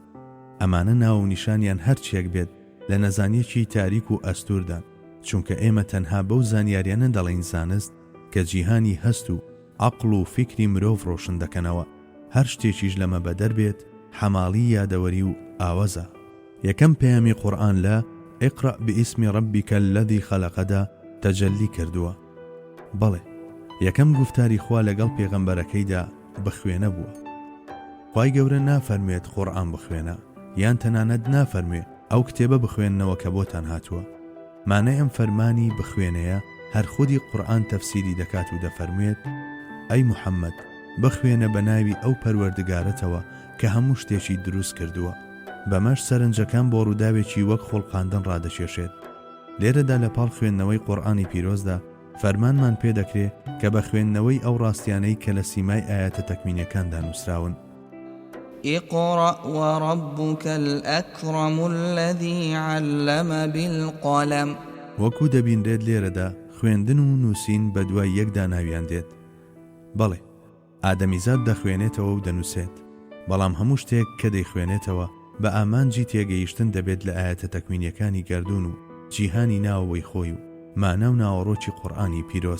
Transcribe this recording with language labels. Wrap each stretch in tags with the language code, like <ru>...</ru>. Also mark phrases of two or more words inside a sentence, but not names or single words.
<ckb>ئەمانە ناو و نیشانیان هەرچیەک بێت لە نەزانیەکی تاریک و ئەستوردان، چونکە ئێمە تەنها بەو زانیاریانە دەڵێن زانست کە جیهانی هەست و عەقڵ و فیکری مرۆڤ ڕۆشن دەکەنەوە. هەر شتێکیش لەمە بەدەر بێت حەماڵی یادەوەری و ئاوەزە. یەکەم پەیامی قورئان لە</ckb> <ar>اقرأ باسم ربك الذي خلقدا</ar> <ckb>تەجەلی کردووە. بەڵێ، یەکەم گفتاری خوا لەگەڵ پێغەمبەرەکەیدا بخوێنە بووە. خوای گەورە نافەرمێت قورئان بخوێنە، یان تەنانەت نافەرمێ ئەو کتێبە بخوێننەوە کە بۆتان هاتووە. مانای ئەم فەرمانی بخوێنەیە هەر خودی قورئان تەفسیری دەکات و دەفەرموێت ئەی موحەممەد، بخوێنە بە ناوی ئەو پەروەردگارەتەوە کە هەموو شتێکی دروست کردووە. بەمەش سەرنجەکان بۆ ڕووداوێکی وەک خۆڵقاندن ڕادەکێشێت. لێرەدا لە پاڵ خوێندنەوەی قورئانی پیرۆزدا فەرمانمان پێ دەکرێت کە بە خوێندنەوەی ئەو ڕاستیانەی کە لە سیمای ئاەتە تەکوینیەکاندا نووسراون.</ckb> <ar>اقرأ وربك الأكرم الذي علم بالقلم.</ar> <ckb>وەکو دەبینرێت لێرەدا خوێندن و نووسین بە دوای یەکدا ناویان دێت. بەڵێ، ئادەمیزاد دەخوێنێتەوە و دەنووسێت، بەڵام هەموو شتێک کە دەیخوێنێتەوە بە ئامانجی تێگەیشتن دەبێت لە ئاەتە تەکوینیەکانی گەردوون و جیهانی ناوەوەی خۆی و مانە و ناوەڕۆکی قورئانی پیرۆز.</ckb>